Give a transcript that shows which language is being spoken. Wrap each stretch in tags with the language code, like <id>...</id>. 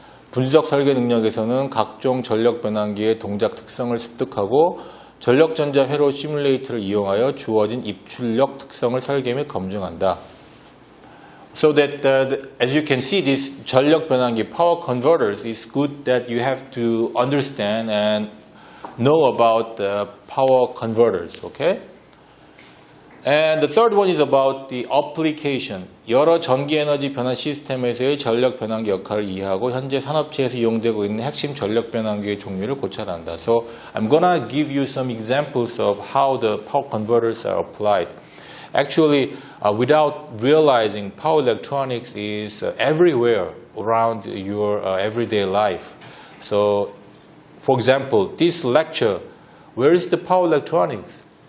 <ko>분석 설계 능력에서는 각종 전력 변환기의 동작 특성을 습득하고 전력전자 회로 시뮬레이터를 이용하여 주어진 입출력 특성을 설계 및 검증한다.</ko> <en>So that as you can see, this</en> <ko>전력 변환기</ko> <en>power converters is good that you have to understand and know about the power converters, okay? And the third one is about the application.</en> <ko>여러 전기에너지 변환 시스템에서의 전력 변환기 역할을 이해하고 현재 산업체에서 이용되고 있는 핵심 전력 변환기의 종류를 고찰한다.</ko> <en>So I'm gonna give you some examples of how the power converters are applied. Actually, without realizing, power electronics is everywhere around your everyday life. So, for example, this lecture, where is the power electronics?</en>